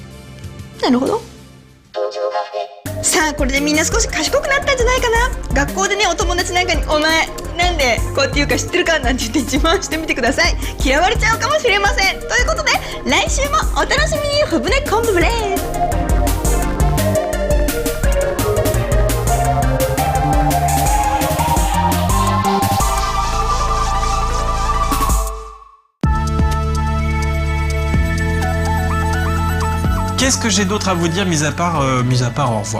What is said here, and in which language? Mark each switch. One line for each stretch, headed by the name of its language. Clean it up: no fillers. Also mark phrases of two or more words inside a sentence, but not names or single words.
Japanese: なるほど。さあ、これでみんな少し賢くなったんじゃないかな。学校でね、お友達なんかにお前なんでこうやって言うか知ってるかなんて言って自慢してみてください。嫌われちゃうかもしれません。ということで来週もお楽しみに。ふぶねコンブブレー。
French: Qu'est-ce que j'ai d'autre à vous dire mis à part au revoir?